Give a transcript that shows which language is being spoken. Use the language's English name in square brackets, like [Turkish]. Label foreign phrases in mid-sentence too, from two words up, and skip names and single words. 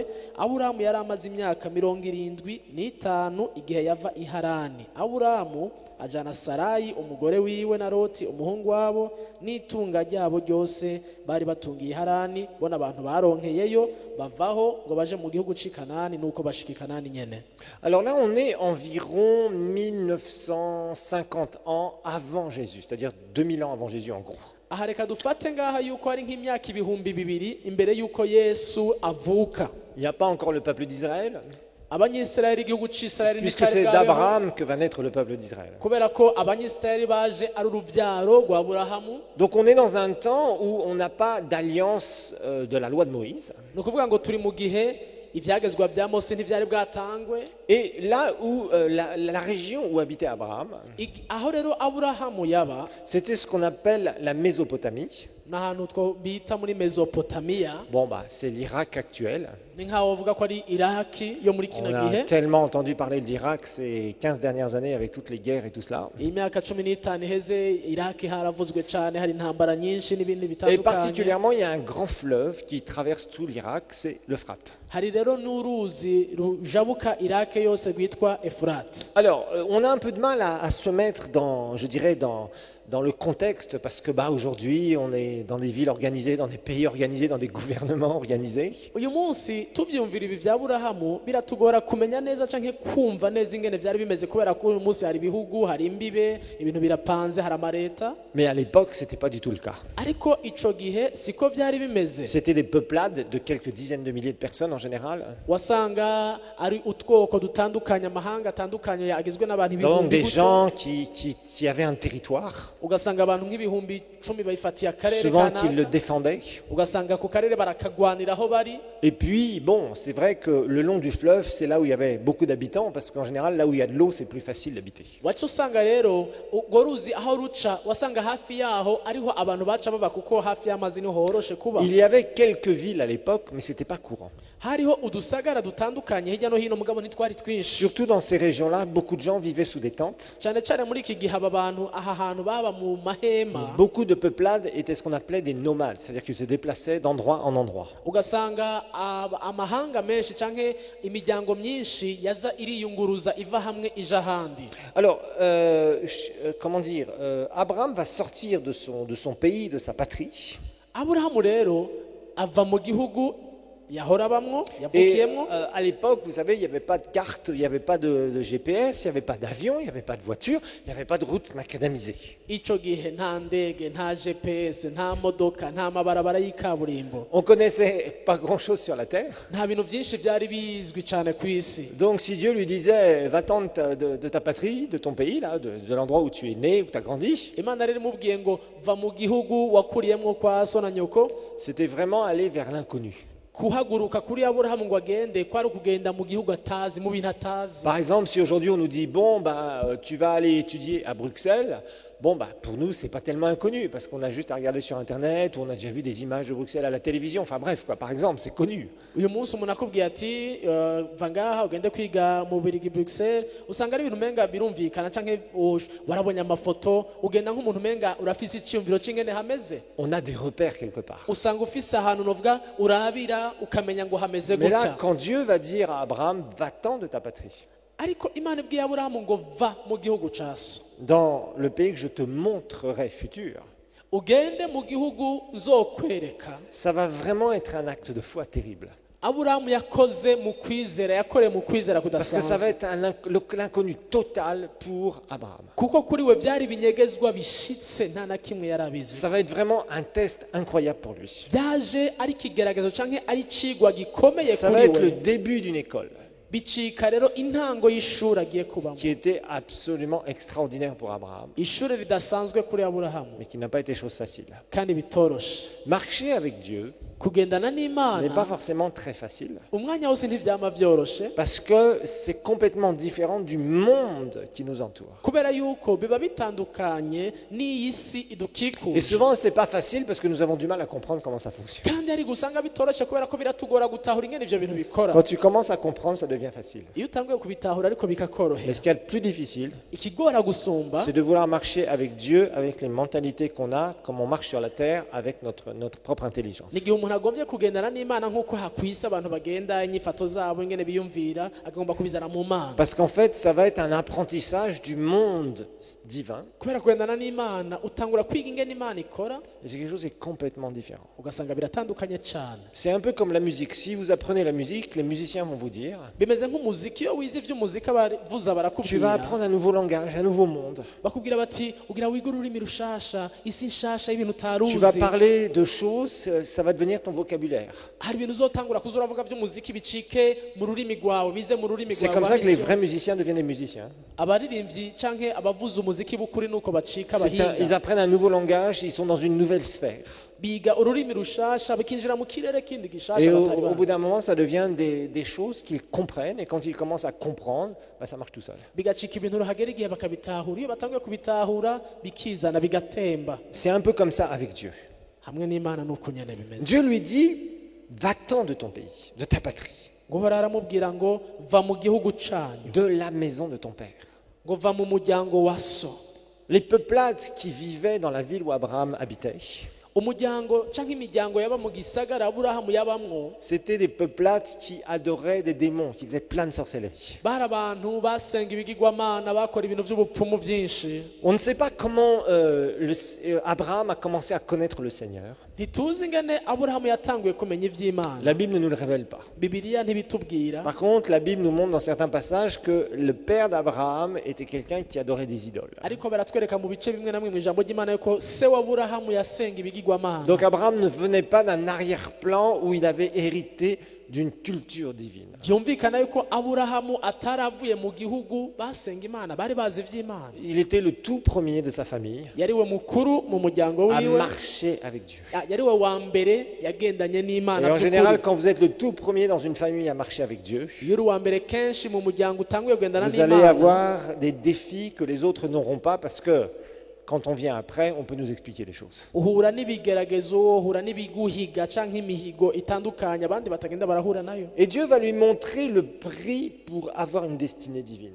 [Rundi] Aburahamu yari amaze imyaka 75 igihe yava i Harani. Aburahamu ajana Sarayi umugore wiwe na Loti umuhungu wabo n'itunga ryabo ryose bari batungiye i Harani. Bona abantu baronkeyeyo bavaho ngo baje mu gihugu c'i Kanani, nuko bashika i Kanani nyene. [French] Alors là, on est environ 1950 ans avant Jésus, c'est-à-dire 2000 ans avant Jésus en gros. [Rundi] Aha reka dufate ngaha yuko ari nk'imyaka 2000 imbere yuko Yesu avuka. [French] Il n'y a pas encore le peuple d'Israël, [Rundi] Abanyisraeli igihugu c'Israeli [French] puisque c'est d'Abraham que va naître le peuple d'Israël. [Rundi] kubera ko Abanyisraeli baje ari uruvyaro rwa Aburahamu. [French] Donc on est dans un temps où on n'a pas d'alliance de la loi de Moïse. [Rundi] Ni ukuvuga ngo turi mu gihe ivyagezwa vya Mose ntivyari bwatangwe. [French] Et là où la région où habitait Abraham, [Rundi] Aho rero Aburahamu yaba [French] c'était ce qu'on appelle la Mésopotamie. [Rundi] n'ahantu two bita muri Mesopotamia. [French] Bon, bah, c'est l'Irak actuel. [Rundi] Ni nkaho bavuga ko ari Iraki yo muri [French] On [Rundi] kino [French] a [Rundi] gihe. [French] tellement entendu parler de l'Irak ces 15 dernières années avec toutes les guerres et tout cela. [Rundi] Imyaka 15 iheze Iraki haravuzwe cyane, hari intambara nyinshi n'ibindi [French] Et [Rundi] bitandukanye. [French] particulièrement, il y a un grand fleuve qui traverse tout l'Irak, c'est l'Euphrate. [Rundi] Hari rero n'uruzi rujabuka Iraki yose rwitwa Efurati. [French] Alors, on a un peu de mal à se mettre dans, je dirais, dans le contexte, parce que bah, aujourd'hui, on est dans des villes organisées, dans des pays organisés, dans des gouvernements organisés. [Rundi] Uyu munsi tuvyumvira ibi vya Aburahamu biratugora kumenya neza canke kumva neza ingene vyari bimeze, kubera ko uyu munsi hari ibihugu, hari imbibe, ibintu birapanze, hari amareta. [French] Mais à l'époque, ce n'était pas du tout le cas. [Rundi] Ariko ico gihe siko vyari bimeze. [French] C'était des peuplades de quelques dizaines de milliers de personnes en général. [Rundi] Wasanga ari utwoko dutandukanye, amahanga atandukanye agizwe n'abantu [French] Donc [Rundi] ibihumbi [French] des [Rundi] gutyo. [French] gens qui avaient un territoire. [Rundi] ugasanga abantu nk'ibihumbi 10 bayifatiye akarere [French] souvent qu'ils le [Rundi] kanaka [French] défendaient. [Rundi] ugasanga ku karere barakagwanira aho bari. [French] Et puis, bon, c'est vrai que le long du fleuve, c'est là où il y avait beaucoup d'habitants, parce qu'en général, là où il y a de l'eau, c'est plus facile d'habiter. [Rundi] wacu usanga rero urwo ruzi aho ruca wasanga hafi yaho ariho abantu baca baba kuko hafi y'amazi niho horoshe kuba. [French] Il y avait quelques villes à l'époque, mais ce n'était pas courant. [Rundi] hariho udusagara dutandukanye hirya no hino mugabo ntitwari twinshi. [French] Surtout dans ces régions-là, beaucoup de gens vivaient sous des tentes. [Rundi] cyane cyane muri iki gihe aba bantu aha hantu baba mu mahema. [French] Beaucoup de peuplades étaient ce qu'on appelait des nomades, c'est-à-dire qu'ils se déplaçaient d'endroit en endroit. [Rundi] ugasanga amahanga menshi canke imiryango myinshi yaza iriyunguruza iva hamwe ija ahandi. [French] Alors, comment dire, Abraham va sortir de son pays, de sa patrie. [Rundi] aburahamu rero ava mu gihugu yahora bamwo [French] Et [Rundi] yavukiyemwo. [French] à l'époque, vous savez, il n'y avait pas de carte, il n'y avait pas de GPS, il n'y avait pas d'avion, il n'y avait pas de voiture, il n'y avait pas de route macadamisée. [Rundi] ico gihe nta ndege nta gps nta modoka nta mabarabara y'ikaburimbo, [French] On connaissait pas grand-chose sur la terre. [Rundi] nta bintu byinshi byari bizwi cyane ku isi. [French] Donc si Dieu lui disait, va-t'en de ta patrie, de ton pays, là, de l'endroit où tu es né, où tu as grandi, [Rundi] imana rero imubwiye ngo va mu gihugu wakuriyemwo kwa so na nyoko. [French] c'était vraiment aller vers l'inconnu. [Rundi] kuhaguruka kuri aburahamu ngo agende kwari ukugenda mu gihugu atazi mu bintu atazi. [French] Par exemple, si aujourd'hui on nous dit, bon, tu vas aller étudier à Bruxelles, bon, pour nous, c'est pas tellement inconnu, parce qu'on a juste à regarder sur Internet, ou on a déjà vu des images de Bruxelles à la télévision, enfin bref, quoi, par exemple, c'est connu. [Rundi] uyu munsi umuntu akubwiye ati va ngaha ugende kwiga mu Bubiligi Bruxelles, usanga ari ibintu umenga birumvikana canke warabonye amafoto ugenda nk'umuntu umenga urafise icyumviro c'ingene hameze. [French] On a des repères quelque part. [Rundi] usanga ufise ahantu novuga urabira ukamenya ngo hameze [French] Mais là, [Rundi] gutya. [French] quand Dieu va dire à Abraham, va-t'en de ta patrie, [Rundi] ariko imana ibwiye aburahamu ngo va mu gihugu ca so [French] dans le pays que je te montrerai futur, [Rundi] ugende mu gihugu nzokwereka. [French] ça va vraiment être un acte de foi terrible. [Rundi] aburahamu yakoze mu kwizera, yakoreye mu kwizera [French] Parce que ça va [Rundi] kudasanzwe [French] être l'inconnu total pour Abraham. [Rundi] kuko kuri we byari ibinyegezwa bishitse nta na kimwe yari abizi. [French] Ça va être vraiment un test incroyable pour lui. [Rundi] byaje ari ikigeragezo canke ari icigwa gikomeye [French] Ça va [Rundi] kuri [French] être le [Rundi] we. [French] début d'une école [Rundi] bicika rero intango y'ishuri agiye kubamo, [French] qui était absolument extraordinaire pour Abraham, [Rundi] ishuri ridasanzwe kuri aburahamu [French] mais qui n'a pas été chose facile. [Rundi] kandi bitoroshe. [French] Marcher avec Dieu [Rundi] kugendana [French] n'est [Rundi] n'imana [French] pas forcément très facile, [Rundi] umwanya wose ntibyama byoroshe [French] parce que c'est complètement différent du monde qui nous entoure. [Rundi] kubera yuko biba bitandukanye n'iyi si [French] Et [Rundi] idukikuje. [French] souvent, c'est pas facile parce que nous avons du mal à comprendre comment ça fonctionne. [Rundi] kandi ari gusanga bitoroshe kubera ko biratugora gutahura ingene ivyo bintu bikora. [French] Quand tu commences à comprendre, ça devient facile. [Rundi] iyo utanguye kubitahura ariko [French] Mais [Rundi] bikakorohera, [French] ce qu'il y a de plus difficile, [Rundi] ikigora gusumba [French] c'est de vouloir marcher avec Dieu, avec les mentalités qu'on a, comme on marche sur la terre, avec notre propre intelligence. [Rundi] ni igihe umuntu agombye kugendana n'imana nk'uko hakwise abantu bagenda inyifato zabo ingene biyumvira agomba kubizana mu mana. [French] Parce qu'en fait, ça va être un apprentissage du monde divin, [Rundi] kubera kugendana n'imana utangura kwiga ingene imana ikora [French] et c'est quelque chose de complètement différent. [Rundi] ugasanga biratandukanye cyane. [French] C'est un peu comme la musique. Si vous apprenez la musique, les musiciens vont vous dire, [Rundi] bimeze nk'umuziki, iyo wize iby'umuziki abavuza [French] tu vas [Rundi] barakubwira [French] apprendre un nouveau langage, un nouveau monde. [Rundi] bakubwira bati ugira wige ururimi rushasha, isi nshasha y'ibintu utaruzi. [French] Tu vas parler de choses, ça va devenir ton vocabulaire. [Rundi] hari ibintu uzotangura kuza uravuga by'umuziki bicike mu rurimi rwawe, bize mu rurimi [French] C'est [Rundi] rwawe [French] comme [Rundi] rwa [French] ça que les [Rundi] misi [French] vrais [Rundi] yose. [French] musiciens deviennent des musiciens. [Rundi] abaririmbyi canke abavuza umuziki b'ukuri nuko bacika [French] Ils [Rundi] abahinga, [French] apprennent un nouveau langage, ils sont dans une nouvelle sphère. [Rundi] biga ururimi rushasha bikinjira mu kirere kindi [French] Et [Rundi] gishasha batari [French] au bout [Rundi] bazi. [French] d'un moment, ça devient des choses qu'ils comprennent. Et quand ils commencent à comprendre, ça marche tout seul. [Rundi] bigacika ibintu ruhagera igihe bakabitahura, iyo batanguye kubitahura bikizana bigatemba. [French] C'est un peu comme ça avec Dieu. [Rundi] hamwe n'imana nuko nyene bimeze. [French] Dieu lui dit, va-t'en de ton pays, de ta patrie, [Rundi] ngo uhora aramubwira ngo va mu gihugu canyu, [French] de la maison de ton père. [Rundi] ngo va mu muryango wa so. [French] Les peuplades qui vivaient dans la ville où Abraham habitait, [Rundi] umuryango canke imiryango yaba mu gisagara aburahamu yabamwo [French] c'était des peuplades qui adoraient des démons, qui faisaient plein de sorcellerie. [Rundi] bari abantu basenga ibigirwamana, bakora ibintu by'ubupfumu byinshi. [French] On ne sait pas comment Abraham a commencé à connaître le Seigneur. [Rundi] ntituzi ingene aburahamu yatanguye kumenya ivy'imana, [French] La Bible ne nous le révèle pas. [Rundi] bibiliya ntibitubwira. [French] Par contre, la Bible nous montre dans certains passages que le père d'Abraham était quelqu'un qui adorait des idoles. [Rundi] ariko baratwereka mu bice bimwe na bimwe mu ijambo ry'imana yuko se wa aburahamu yasenga ibigirwamana. [French] Donc Abraham ne venait pas d'un arrière-plan où il avait hérité d'une culture divine. [Rundi] byumvikana yuko aburahamu ataravuye mu gihugu basenga imana bari bazi iby'imana. [French] Il était le tout premier de sa famille [Rundi] yariwe mukuru mu muryango [French] à [Rundi] wiwe, [French] marcher avec Dieu. [Rundi] yariwe wa mbere yagendanye n'imana [French] Et en [Rundi] by'ukuri. [French] général, quand vous êtes le tout premier dans une famille à marcher avec Dieu, [Rundi] iyo uri uwa mbere kenshi mu muryango utanguye kugendana [French] vous allez [Rundi] n'imana, [French] avoir des défis que les autres n'auront pas parce que quand on vient après, on peut nous expliquer les choses. [Rundi] uhura n'ibigeragezo, uhura n'ibiguhiga canke imihigo itandukanye abandi batagenda barahura nayo. [French] Et Dieu va lui montrer le prix pour avoir une destinée divine.